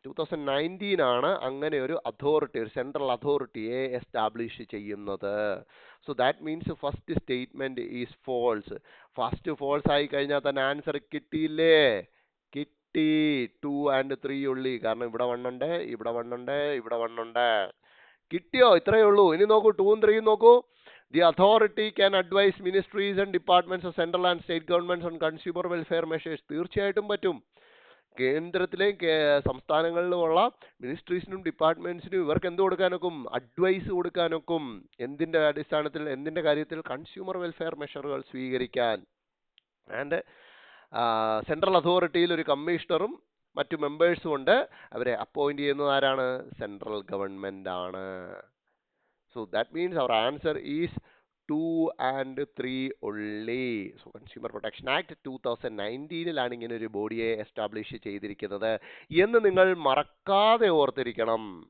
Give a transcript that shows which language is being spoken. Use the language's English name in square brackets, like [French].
[Malayalam] 2019 ആണ് അങ്ങനെ ഒരു അതോറിറ്റി, ഒരു സെൻട്രൽ അതോറിറ്റിയെ എസ്റ്റാബ്ലിഷ് ചെയ്യുന്നത്. [English] So that means first statement is false. [Malayalam] First false ആയി കഴിഞ്ഞാൽ തന്നെ ആൻസർ കിട്ടിയില്ലേ? 2 and 3 ഉള്ളി. കാരണം ഇവിടെ 1 ഉണ്ട്, ഇവിടെ 1 ഉണ്ട്, ഇവിടെ 1 ഉണ്ട്. കിട്ടിയോ? ഇത്രയേ ഉള്ളൂ. ഇനി നോക്കൂ, 2 ഉം 3 ഉം നോക്കൂ. [English] The authority can advise ministries and departments of central and state governments on consumer welfare measures. [Malayalam] തീർച്ചയായിട്ടും പറ്റും. കേന്ദ്രത്തിലെയും സംസ്ഥാനങ്ങളിലുമുള്ള മിനിസ്ട്രീസിനും ഡിപ്പാർട്ട്മെന്റ്സിനും ഇവർക്ക് എന്ത് കൊടുക്കാനൊക്കും? അഡ്വൈസ് കൊടുക്കാനൊക്കും. എന്തിന്റെ അടിസ്ഥാനത്തിൽ? എന്തിന്റെ കാര്യത്തിൽ? കൺസ്യൂമർ വെൽഫെയർ മെഷറുകൾ സ്വീകരിക്കാൻ. ആൻഡ് സെൻട്രൽ അതോറിറ്റിയിൽ ഒരു കമ്മീഷണറും മറ്റു മെമ്പേഴ്സും ഉണ്ട്. അവരെ അപ്പോയിന്റ് ചെയ്യുന്നത് ആരാണ്? സെൻട്രൽ ഗവൺമെന്റ് ആണ്. [English] So that means our answer is 2 and 3 only. [Malayalam] So Consumer Protection Act 2019-ലാണ് ഇങ്ങനെ ഒരു ബോഡിയെ എസ്റ്റാബ്ലിഷ് ചെയ്തിരിക്കുന്നത് എന്ന് നിങ്ങൾ മറക്കാതെ ഓർത്തിരിക്കണം.